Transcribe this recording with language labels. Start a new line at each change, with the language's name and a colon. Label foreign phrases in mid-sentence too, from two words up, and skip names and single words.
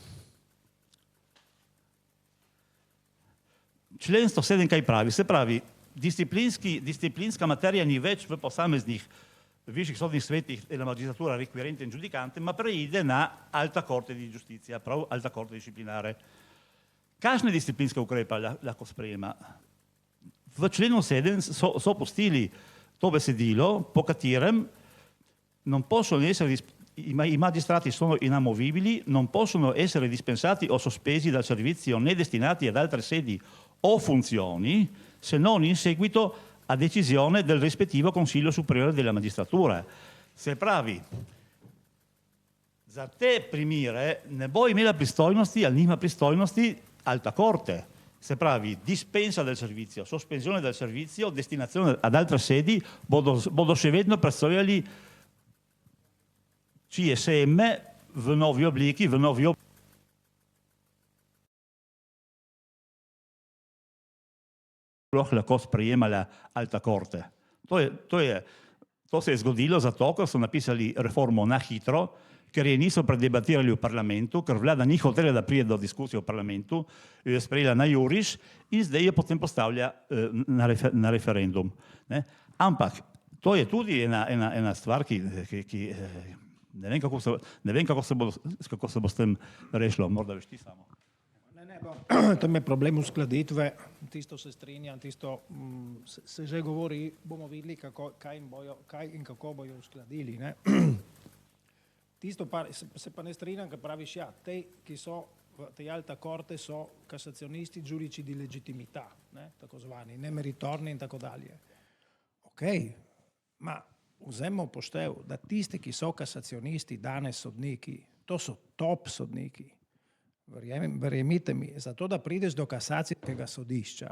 Slovenian: Člen 107 kaj pravi? Se pravi, disciplinska materija ni več v posameznih višjih sodnih svetih
Italian: e la magistratura requirente in giudicante,
Slovenian: ma preide na
Italian: alta corte di giustizia,
Slovenian: prav
Italian: alta corte disciplinare.
Slovenian: Kakšne disciplinske ukrepe lahko sprejema? V členu 7 so pustili to besedilo, po katerem
Italian: non possono essere i magistrati sono inamovibili, non possono essere dispensati o sospesi dal servizio né destinati ad altre sedi o funzioni, se non in seguito a decisione del rispettivo Consiglio Superiore della Magistratura.
Slovenian: Se pravi, za te primere ne bo imela pristojnosti ali nima pristojnosti
Italian: alta corte.
Slovenian: Se pravi,
Italian: dispensa del servizio, sospensione del servizio, destinazione ad altre sedi,
Slovenian: bodo še vedno presojali CSM v novi obliki, lahko sprejemala
Italian: alta corte.
Slovenian: To se je zgodilo zato, ker so napisali reformo na hitro, ker je niso predebatirali v parlamentu, ker vlada ni hotela, da pride do diskusije v parlamentu, jo je sprejela na juriš in zdaj jo potem postavlja na referendum. Ampak to je tudi ena stvar, ki ne vem, kako se bo s tem rešilo. Morda veš ti samo. Tam je problem uskladitve, tisto se strinjam, tisto se že govori, bomo videli, kaj in kako bojo uskladili. Ne? Tisto se pa ne strinjam, ker praviš, ja, ki so v tej
Italian: alta corte
Slovenian: so kasacionisti
Italian: giudici di legittimità,
Slovenian: tako zvani, nemeritorni in tako dalje. Ok, ma vzemimo poštev, da tisti, ki so kasacionisti, danes sodniki, to so top sodniki. Verjemite mi, zato da prideš do kasacijskega sodišča.